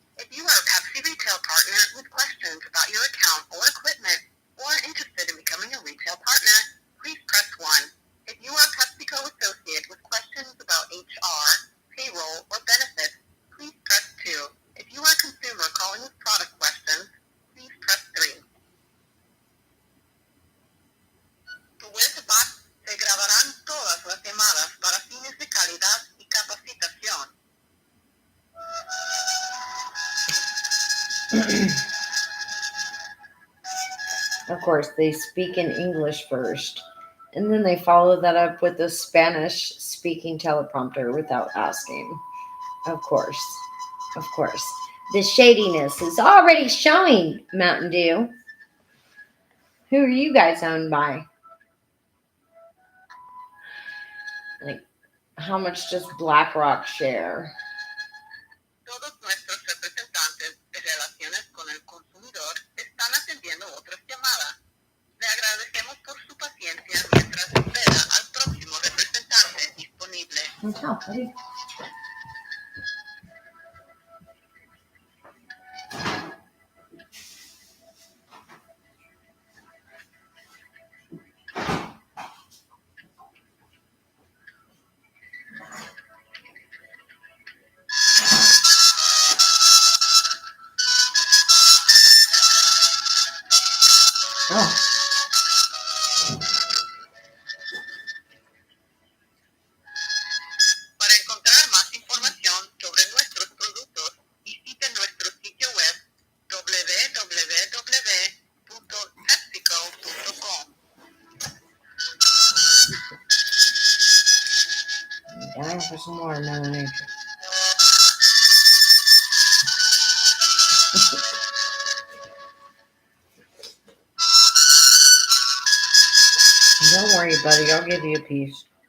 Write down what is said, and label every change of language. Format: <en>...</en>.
<en>If you are a Pepsi retail partner with questions about your account or equipment, or are interested in becoming a retail partner, please press 1. If you are a PepsiCo associate with questions about HR, payroll, or benefits, please press 2. If you are a consumer calling with product questions, please press 3.</en> <es>Tu website se grabarán todas las llamadas para fines de calidad y capacitación.</es> <en>Of course, they speak in English first, and then they follow that up with a Spanish speaking teleprompter without asking. Of course. Of course. The shadiness is already showing, Mountain Dew. Who are you guys owned by? Like, how much does BlackRock share?</en> <es>Todos nuestros representantes de relaciones con el consumidor están atendiendo otras llamadas. Le agradecemos por su paciencia mientras espera al próximo representante disponible.</es> <en>What's up, buddy? Oh.</en> <es>Para encontrar más información sobre nuestros productos, visite nuestro sitio web www.pepsico.com.</es> <en>for some more, Mother Nature. Don't worry, buddy. I'll give you a piece.</en>